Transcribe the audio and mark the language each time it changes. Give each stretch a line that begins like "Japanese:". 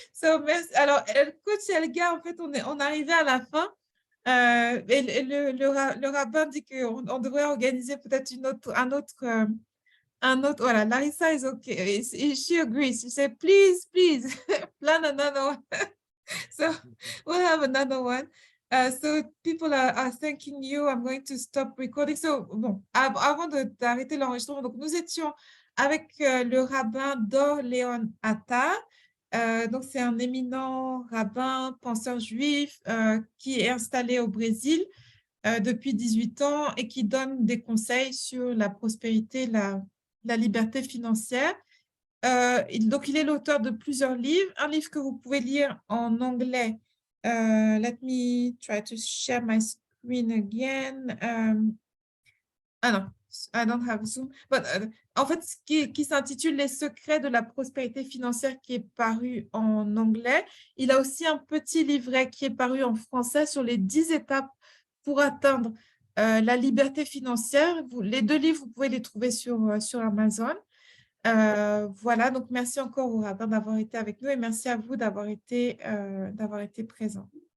French: So, alors, coach Elga, en fait, on est arrivé à la fin. Et le rabbin dit qu'on devrait organiser peut-être un autre, voilà,
English: Larissa is okay. She agrees. She said, please, plan another one. So we'll have another one. So people are thanking you. I'm going to stop recording.
French: So, bon, avant d'arrêter l'enregistrement, donc nous étions avec le rabbin Dor Leon Atta. Donc, c'est un éminent rabbin, penseur juif qui est installé au Brésil depuis 18 ans et qui donne des conseils sur la prospérité, la liberté financière. Donc, il est l'auteur de plusieurs livres. Un livre que vous pouvez lire en anglais.
English: Let me try to share my screen again.
French: Ah non,
English: I don't have Zoom.
French: But, en fait, qui s'intitule Les secrets de la prospérité financière, qui est paru en anglais. Il a aussi un petit livret qui est paru en français sur les 10 étapes pour atteindre la liberté financière. Les deux livres, vous pouvez les trouver sur Amazon. Voilà, donc merci encore au rabbin d'avoir été avec nous et merci à vous d'avoir été présents.